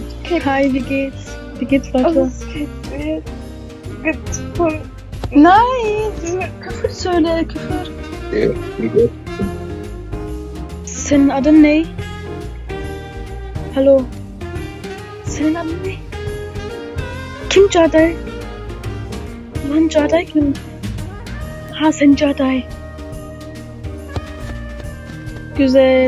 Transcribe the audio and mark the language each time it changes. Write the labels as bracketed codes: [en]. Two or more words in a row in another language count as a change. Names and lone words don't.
[de] Hi, wie geht's? Wie geht's, Leute? Also, Gut. Nein! [tr] Küfür söyle, küfür. Senin adın ne? Hallo. Senin adın ne? Kim Caday? Lan Caday kim? Ha sen Caday. Güzel.